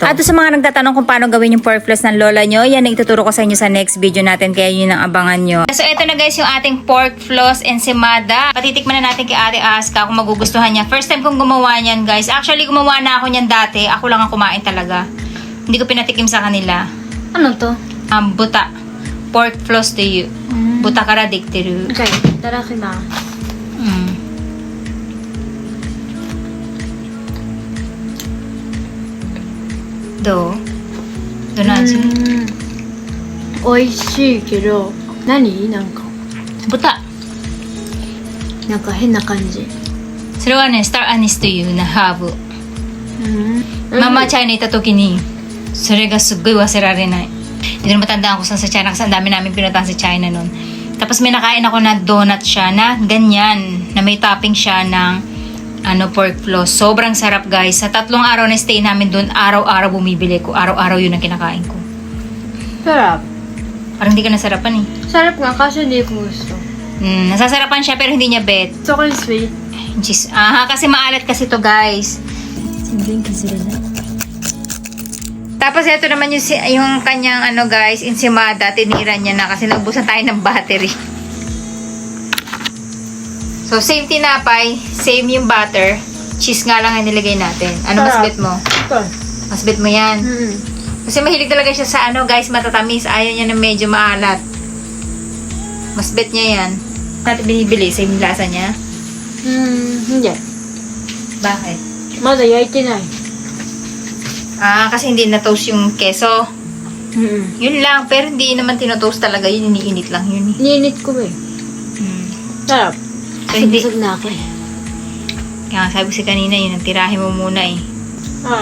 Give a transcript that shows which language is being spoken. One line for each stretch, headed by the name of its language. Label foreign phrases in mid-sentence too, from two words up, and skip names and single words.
Filipino: At sa mga nagtatanong kung paano gawin yung
English: pork floss
Filipino: ng lola nyo, yan ang ituturo ko sa inyo sa
English: next video
Filipino: natin, kaya yun ang abangan nyo. So eto na guys yung ating
English: pork floss
Filipino: ensaymada. Patitikman na natin kay Ate Aska kung magugustuhan niya.
English: First time
Filipino: kong gumawa niyan guys. Actually gumawa na ako niyan dati. Ako lang ang kumain talaga. Hindi ko pinatikim sa kanila. Ano to?
English: Buta. Pork floss to you.
Japanese: 豚からできてる. Okay, いただきます。どう？どの味？美味しいけど、何？なんか豚。なんか変な感じ。それはね、スターアニスというなハーブ。ママチャイナ行った時にそれがすっごい忘れられない。
Filipino: Hindi na matandaan ko sa China kasi ang dami namin pinuntahan sa China noon. Tapos may nakain ako na donut siya na ganyan, na may topping siya ng
English: pork floss.
Filipino: Sobrang sarap guys. Sa 3 araw na stay namin doon, araw-araw bumibili ko. Araw-araw yun ang kinakain ko. Sarap. Parang hindi ka nasarapan eh. Sarap nga kasi hindi ko gusto. Nasasarapan siya pero hindi niya bet.
English: It's okay sweet.
Filipino: Kasi maalat kasi to guys. Tapos ito naman yung kanyang guys, ensaymada, tinira niya na kasi naubusan tayo ng battery. So same tinapay, same yung butter, cheese nga lang ang nilagay natin. Ano mas bet mo? Ito. Mas bet mo yan. Kasi mahilig talaga siya sa guys, matatamis. Ayaw niya na medyo maalat. Mas bet niya yan. Natin binibili, same yung lasa niya. Hindi. Bakit?
Japanese: まだ焼いてない。
Filipino: Kasi hindi na-toast yung keso. Yun lang, pero hindi naman tinotoast talaga yun, iniinit lang yun. Ninit ko eh. Sarap. So, hindi. Busog na ako eh. Kaya nga sabi ko si kanina, yun, tirahin mo muna eh. Ah.